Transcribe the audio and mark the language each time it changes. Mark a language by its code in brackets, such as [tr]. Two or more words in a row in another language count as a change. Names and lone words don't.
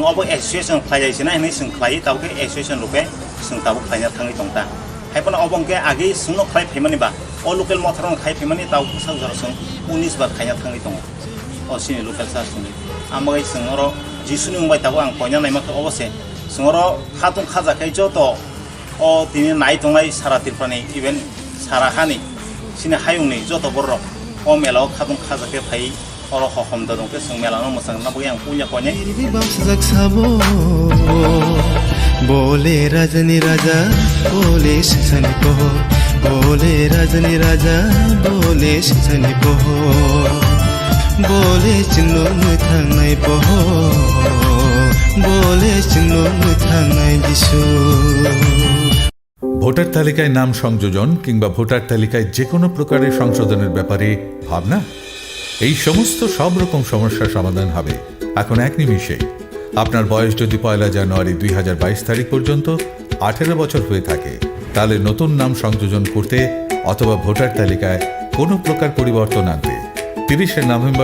[brx] अबो एसोसिएशन खायजायसिना हिनै जों खायो दाबो एसोसिएशन रुपे जों दाबो खायना थाङै दंता हायपना अबंके आगे जोंनो खाय फेमानिबा अ लोकेल मथाराव खाय फेमानि दाबो साजर जों 19 बार खायना थाङै दङ अ सिनि लोकेल सासनि आमगाय जों अर जिसुनि मुंबाय दाबो आं कयना नायमाखौ अबसे जों अर खातुं खाजाखै जत अ दिनै नाय दंनाय सारा तिरफानि इभेन सारा हानि सिनि हायुंनि जत बर अ मेलाव खातुं खाजाखै फाय अर हखमदा दंके जों मेलानो मोजां नाबो आं पुnya कयने बोले रजनी राजा बोले सनी को बोले रजनी राजा बोले सनी को बोले चिन्नो थांनाय बहो बोले चिन्नो थांनाय जिसु [bn] ভোটার তালিকায় নাম সংযোজন কিংবা ভোটার তালিকায় যে কোনো প্রকারের সংশোধনের ব্যাপারে ভাবনা এই সমস্ত সব রকম সমস্যার সমাধান হবে এখন এক নিমিষেই আপনার বয়স যদি 1 জানুয়ারি 2022 তারিখ পর্যন্ত 18 বছর হয়ে থাকে তাহলে নতুন নাম সংযোজন করতে অথবা ভোটার তালিকায় কোনো প্রকার পরিবর্তন আনতে 30 নভেম্বর